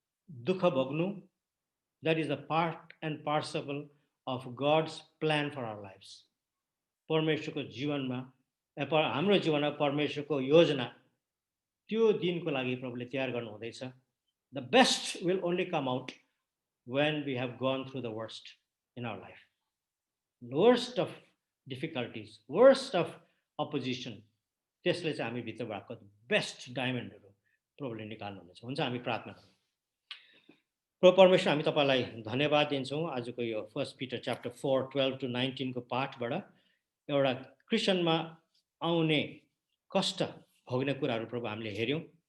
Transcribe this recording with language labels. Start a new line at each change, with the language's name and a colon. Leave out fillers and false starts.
Nepali: दुःख भोग्नु
English: that is the part and parcel of God's plan for our lives
Nepali: परमेश्वरको जीवनमा हाम्रो जीवनमा परमेश्वरको योजना त्यो दिनको लागि प्रभुले तयार गर्नु हुँदैछ
English: The best will only come out when we have gone through the worst in our life. Worst of difficulties, worst of opposition.
Nepali: त्यसले चाहिँ हामी भित्र भएको बेस्ट डायमन्डहरू प्रभुले निकाल्नुहुनेछ हुन्छ हामी प्रार्थना गरौँ प्रभु परमेश्वर हामी तपाईँलाई धन्यवाद दिन्छौँ आजको यो 1 Peter chapter 4 12 to 19 को पाठबाट एउटा क्रिस्चियनमा आउने कष्ट भोग्ने कुराहरू प्रभु हामीले हेऱ्यौँ